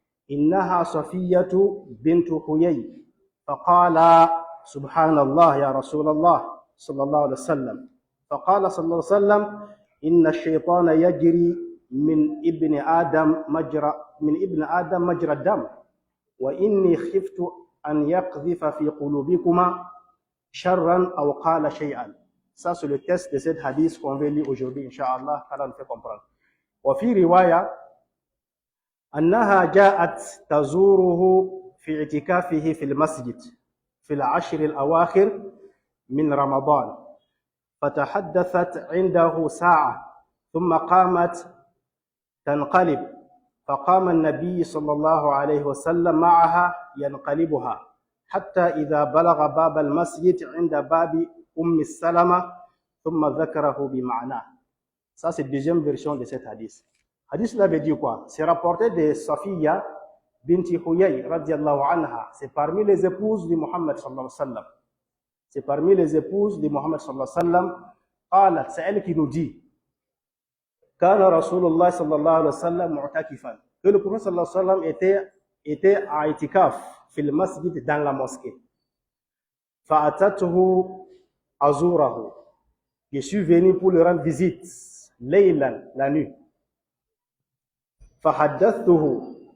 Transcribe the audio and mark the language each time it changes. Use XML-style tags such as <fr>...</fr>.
<ar>إنها صفية بنت حيي فقال سبحان الله يا رسول الله صلى الله عليه وسلم فقال صلى الله عليه وسلم إن الشيطان يجري من ابن آدم مجرى الدم وإني خفت أن يقذف في قلوبكما شرا أو قال شيئا.</ar> <fr>Ça c'est le texte de cette hadith qu'on va lire aujourd'hui, Inch'Allah, qu'Allah nous fait comprendre.</fr> <ar>وفي رواية أنها جاءت تزوره في اعتكافه في المسجد في العشر الأواخر من رمضان فتحدثت عنده ساعة ثم قامت تنقلب فقام النبي صلى الله عليه وسلم معها ينقلبها حتى إذا بلغ باب المسجد عند باب السلمة ثم ذكره بمعناه.</ar> <fr>Ça c'est la deuxième version de cette hadith. Hadith là veut dire quoi? C'est rapporté de Safiya binti Huyay radiyallahu anha. C'est parmi les épouses de Muhammad sallallahu alayhi wa sallam. C'est parmi les épouses de Muhammad sallallahu alayhi wa sallam.</fr> <ar>قالت,</ar> <fr>c'est elle qui nous dit</fr> <ar>كان رسول الله صلى الله عليه وسلم معتكفا.</ar> <fr>Que le prophète sallallahu alayhi wa sallam était à itikaf</fr> <ar>في المسجد</ar> <fr>dans la mosquée.</fr> <ar>فأتته أزوره.</ar> <fr>Je suis venu pour lui rendre visite. Laylan, la nuit.</fr> <ar>فحدثته.</ar>